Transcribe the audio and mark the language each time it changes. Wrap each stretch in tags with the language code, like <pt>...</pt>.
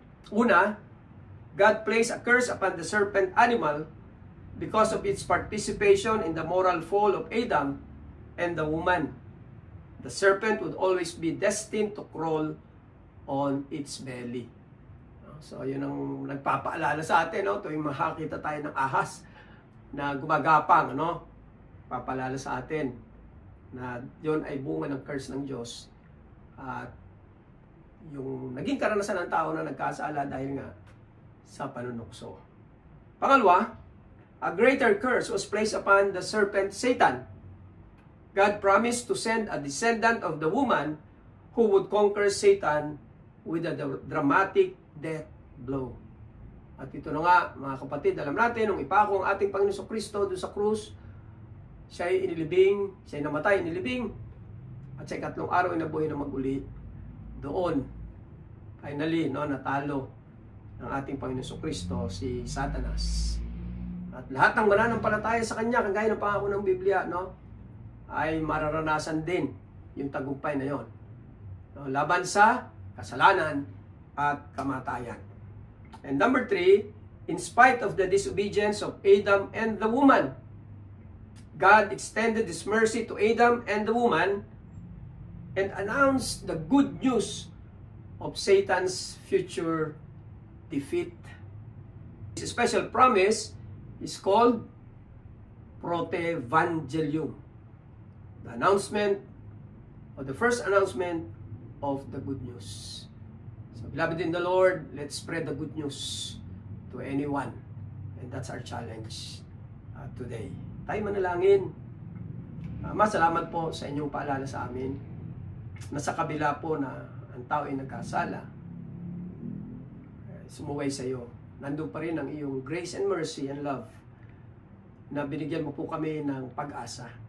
<en>Una, God placed a curse upon the serpent animal because of its participation in the moral fall of Adam and the woman. The serpent would always be destined to crawl on its belly.</en> <tl>So yun ang nagpapaalala sa atin, tuwing makakita tayo ng ahas na gumagapang, papaalala sa atin na yun ay bunga ng curse ng Diyos at yung naging karanasan ng tao na nagkasala dahil nga sa panunukso. Pangalawa,</tl> <en>a greater curse was placed upon the serpent Satan God promised to send a descendant of the woman who would conquer Satan with a dramatic death blow.</en> <tl>At ito na nga, mga kapatid, alam natin, nung ipako ang ating Panginoon Kristo doon sa krus, siya ay inilibing, siya ay namatay, inilibing, at sa ikatlong araw ay nabuhay na mag-uli. Doon, finally, natalo ng ating Panginoon Kristo si Satanas. At lahat ng mananampalataya sa Kanya, kagaya ng pangako ng Biblia, ay mararanasan din yung tagumpay na yon. Laban sa kasalanan at kamatayan.</tl> <en>And number 3, in spite of the disobedience of Adam and the woman, God extended His mercy to Adam and the woman and announced the good news of Satan's future defeat. This special promise is called Protevangelium, the announcement, or the first announcement of the good news. So, beloved in the Lord, let's spread the good news to anyone. And that's our challenge today.</en> <tl>Tayo manalangin. Masalamat po sa inyong paalala sa amin na sa kabila po na ang tao ay nagkasala, sumuway sa iyo. Nandun pa rin ang iyong</tl> <en>grace and mercy and love</en> <tl>na binigyan mo po kami ng pag-asa.</tl>